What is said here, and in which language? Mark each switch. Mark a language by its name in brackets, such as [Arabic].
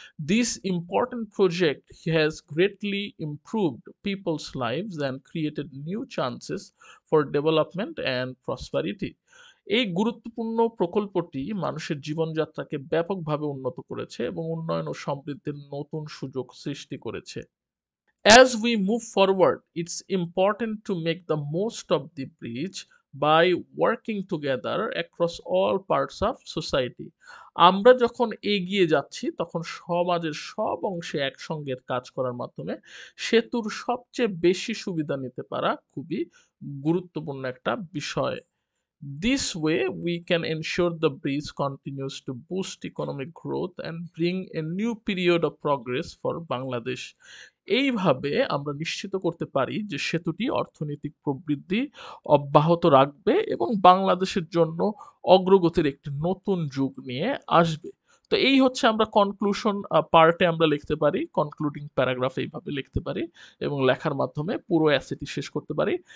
[English] This important project has greatly improved people's lives and created new chances for development and prosperity. [Bangla] এই গুরুত্বপূর্ণ প্রকল্পটি মানুষের জীবনযাত্রাকে ব্যাপকভাবে উন্নত করেছে এবং উন্নয়ন ও সমৃদ্ধির নতুন সুযোগ সৃষ্টি করেছে। [English] As we move forward, it's important to make the most of the bridge by working together across all parts of society. [Bangla] আমরা যখন এগিয়ে যাচ্ছি তখন সমাজের সব অংশে একসঙ্গে কাজ করার মাধ্যমে সেতুর সবচেয়ে বেশি সুবিধা নিতে পারা খুবই গুরুত্বপূর্ণ একটা বিষয়। [English] This way, we can ensure the bridge continues to boost economic growth and bring a new period of progress for Bangladesh. [Bangla] এইভাবে আমরা নিশ্চিত করতে পারি যে সেতুটি অর্থনৈতিক প্রবৃদ্ধি অব্যাহত রাখবে এবং বাংলাদেশের জন্য অগ্রগতির একটি নতুন যুগ নিয়ে আসবে। তো এই হচ্ছে আমরা কনক্লুশন পার্টে আমরা লিখতে পারি, কনক্লুডিং প্যারাগ্রাফ এইভাবে লিখতে পারি এবং লেখার মাধ্যমে পুরো অ্যাসেটি শেষ করতে পারি।